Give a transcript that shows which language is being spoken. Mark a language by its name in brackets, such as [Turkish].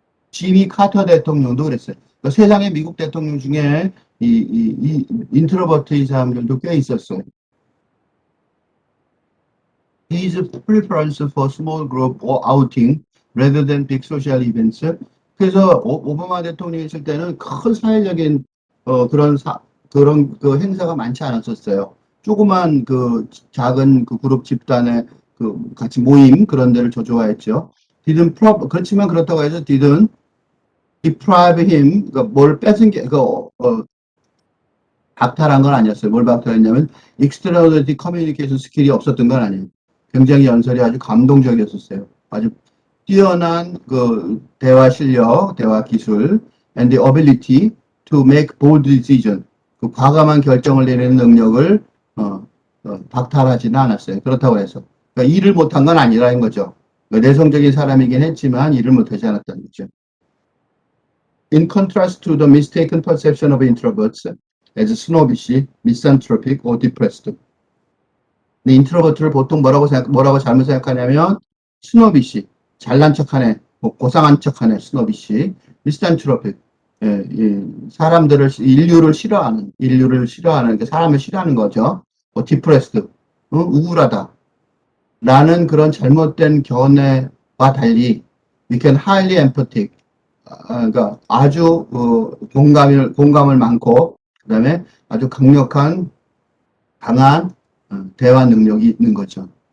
[Korean] 지미 카터 대통령도 그랬어요. 그러니까 세상의 미국 대통령 중에 이 인트로버트인 사람들도 꽤 있었어요. [English] His preference for small group or outing rather than big social events. [Korean] 그래서 오바마 대통령이 있을 때는 큰 사회적인 그런 그 행사가 많지 않았었어요. 조그만 그 작은 그 그룹 집단의 그 같이 모임 그런 데를 저 좋아했죠. 그렇지만 그렇다고 해서 [English] deprive him, [Korean] 그러니까 뭘 뺏은 게, 박탈한 건 아니었어요. 뭘 박탈했냐면 익스트라오디너리 커뮤니케이션 스킬이 없었던 건 아니에요. 굉장히 연설이 아주 감동적이었었어요. 아주 뛰어난 그 대화 실력, 대화 기술, [English] and the ability to make bold decision. [Korean] 그 과감한 결정을 내리는 능력을 박탈하지는 않았어요. 그렇다고 해서 그러니까 일을 못한 건 아니라는 거죠. 내성적인 사람이긴 했지만 일을 못하지 않았다는 거죠. [English] In contrast to the mistaken perception of introverts as snobbish, misanthropic, or depressed. [Korean] 인트로버트를 보통 뭐라고 잘못 생각하냐면 스노비시, 잘난 척하네, 고상한 척하네, 스노비시, 미스탄트로픽, 사람들을 인류를 싫어하는 그러니까 사람을 싫어하는 거죠. 디프레스드, 우울하다. 라는 그런 잘못된 견해와 달리, [English] we can highly empathic, [Korean] 그러니까 아주 공감을 많고, 그다음에 아주 강한 대화 능력이 있는 거죠.